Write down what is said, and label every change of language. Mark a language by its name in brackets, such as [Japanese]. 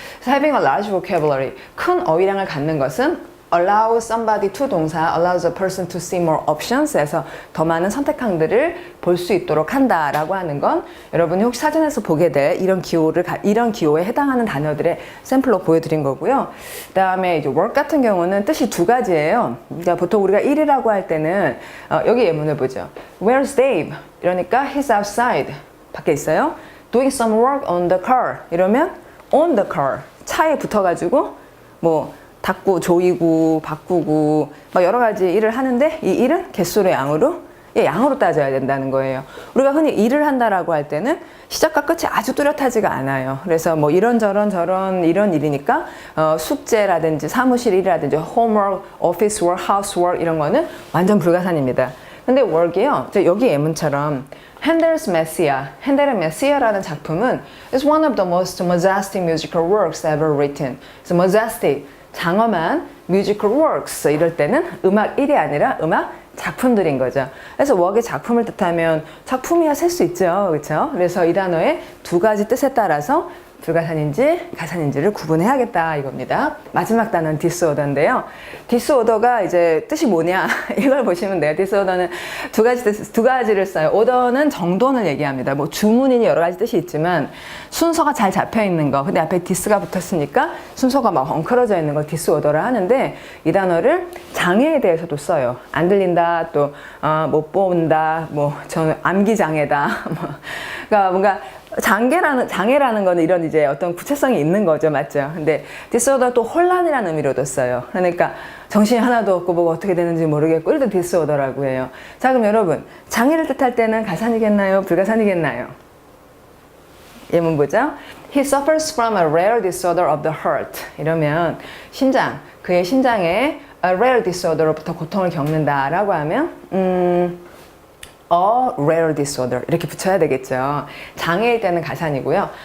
[Korean] 그래서 having a large vocabulary, 큰 어휘량을 갖는 것은 allow somebody to 동사, [English] allows a person to see more options [Korean] 에서 더 많은 선택항들을 볼 수 있도록 한다라고 하는 건 여러분이 혹시 사전에서 보게 될 이런 기호에 해당하는 단어들의 샘플로 보여드린 거고요. 그 다음에 이제 work 같은 경우는 뜻이 두 가지예요. 그러니까 보통 우리가 일이라고 할 때는 여기 예문을 보죠. [English] Where's Dave? [Korean] 이러니까 [English] he's outside. [Korean] 밖에 있어요. [English] Doing some work on the car. [Korean] 이러면 [English] on the car. [Korean] 차에 붙어가지고 뭐 닦고 조이고 바꾸고 막 여러 가지 일을 하는데 이 일은 개수로 양으로 따져야 된다는 거예요. 우리가 흔히 일을 한다라고 할 때는 시작과 끝이 아주 뚜렷하지가 않아요. 그래서 뭐 이런 이런 일이니까 숙제라든지 사무실 일이라든지 homework, office work, housework 이런 거는 완전 불가산입니다. 근데 work이요. 여기 예문처럼 [English] Handel's Messiah, [Korean] 핸델의 메시아라는 작품은 [English] is one of the most majestic musical works ever written. [Korean] 그래서 majestic, 장엄한 musical works 이럴 때는 음악 일이 아니라 음악 작품들인 거죠. 그래서 work의 작품을 뜻하면 작품이야 셀 수 있죠. 그렇죠? 그래서 이 단어의 두 가지 뜻에 따라서 불가산인지 가산인지를 구분해야겠다 이겁니다. 마지막 단어는 disorder인데요. disorder가 이제 뜻이 뭐냐 이걸 보시면 돼요. disorder는 두 가지를 써요. order는 정돈을 얘기합니다. 뭐 주문이니 여러 가지 뜻이 있지만 순서가 잘 잡혀 있는 거. 근데 앞에 dis가 붙었으니까 순서가 막 엉클어져 있는 걸 disorder를 하는데 이 단어를 장애에 대해서도 써요. 안 들린다, 또 못 본다, 뭐 저는 암기 장애다. 그러니까 뭔가 장애라는 거는 이런 이제 어떤 구체성이 있는 거죠. 맞죠? 근데 disorder 또 혼란이라는 의미로도 써요. 그러니까 정신이 하나도 없고 뭐가 어떻게 되는지 모르겠고 이럴 때 disorder라고 해요. 자, 그럼 여러분 장애를 뜻할 때는 가산이겠나요? 불가산이겠나요? 예문 보죠. [English] He suffers from a rare disorder of the heart. [Korean] 이러면 그의 심장에 a rare disorder로부터 고통을 겪는다라고 하면 a rare disorder 이렇게 붙여야 되겠죠. 장애일 때는 가산이고요.